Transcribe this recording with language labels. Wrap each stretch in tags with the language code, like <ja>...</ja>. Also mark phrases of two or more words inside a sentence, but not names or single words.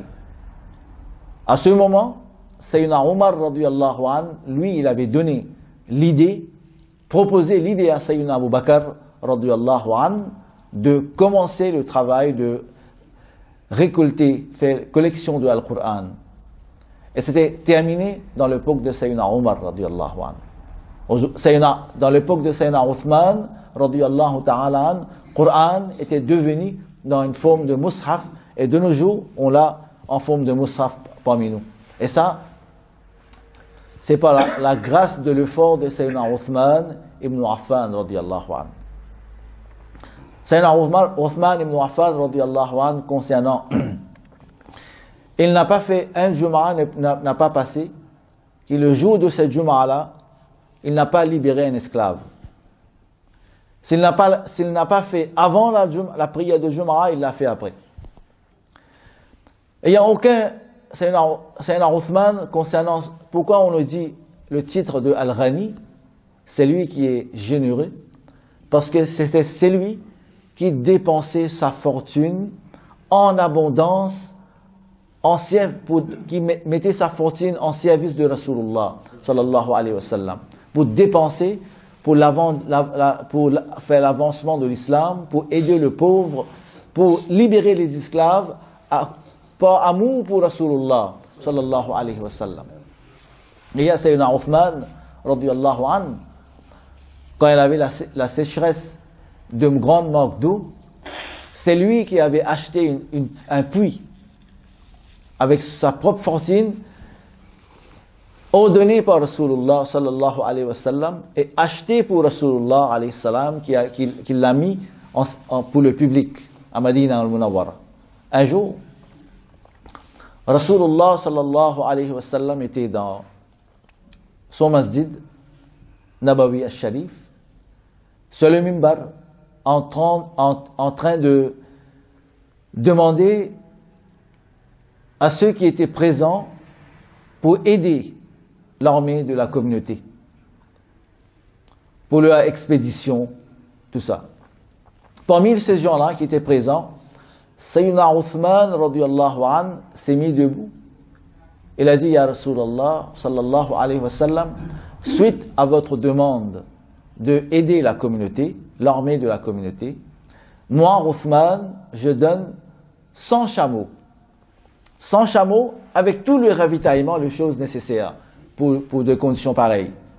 <fr>À ce moment, Sayyidina Omar</fr> <ar>رضي الله عنه,</ar> <fr>lui, il avait donné proposé l'idée à Sayyidina Abu Bakr</fr> <ar>رضي الله عنه</ar> <fr>de commencer le travail de récolter, faire collection de Al-Qur'an. Et c'était terminé dans l'époque de Sayyidina Omar</fr> <ar>رضي الله عنه.</ar> <fr>Dans l'époque de Sayyidina Uthman,</fr> <ar>رضي الله تعالى عن,</ar> <fr>le Coran était devenu dans une forme de mushaf, et de nos jours, on l'a en forme de mushaf parmi nous. Et ça, c'est par la grâce de l'effort de Sayyidina Uthman ibn Affan,</fr> <ar>رضي الله عن.</ar> <fr>Sayyidina Uthman ibn Affan,</fr> <ar>رضي الله عن,</ar> <fr>concernant, il n'a pas fait un Jumu'ah, n'a pas passé, que le jour de cette Jumu'ah-là, il n'a pas libéré un esclave. S'il n'a pas fait avant la prière de Jumu'ah, il l'a fait après. Et il n'y a aucun Sayyidina Uthman concernant pourquoi on nous dit le titre de Al-Ghani, c'est lui qui est généreux, parce que c'est lui qui dépensait sa fortune en abondance, qui mettait sa fortune en service de</fr> <ar>رسول الله صلى الله عليه وسلم,</ar> <fr>pour dépenser, pour faire l'avancement de l'islam, pour aider le pauvre, pour libérer les esclaves, par amour pour</fr> <ar>رسول الله صلى الله عليه وسلم.</ar> <fr>Et il y a Sayyidina Uthman</fr> <ar>رضي الله عن,</ar> <fr>quand il avait la sécheresse de grande manque d'eau, c'est lui qui avait acheté un puits avec sa propre fortune, ordonné par</fr> <ar>رسول الله صلى الله عليه وسلم,</ar> <fr>et acheté pour</fr> <ar>رسول الله عليه السلام,</ar> <fr>qui l'a mis pour le public à Madina al-Munawwara. Un jour,</fr> <ar>رسول الله صلى الله عليه وسلم</ar> <fr>était dans son</fr> <ar>مسجد نبوي الشريف,</ar> <fr>sur le mimbar, en train de demander à ceux qui étaient présents pour aider l'armée de la communauté, pour leur expédition, tout ça. Parmi ces gens-là qui étaient présents, Sayyidina Uthman</fr> <ar>رضي الله عن</ar> <fr>s'est mis debout. Il a dit,</fr> <ar>يا رسول الله صلى الله عليه وسلم,</ar> <fr>suite à votre demande de aider la communauté, l'armée de la communauté, moi, Uthman, je donne 100 chameaux. 100 chameaux avec tout le ravitaillement, les choses nécessaires pour des conditions pareilles.</fr>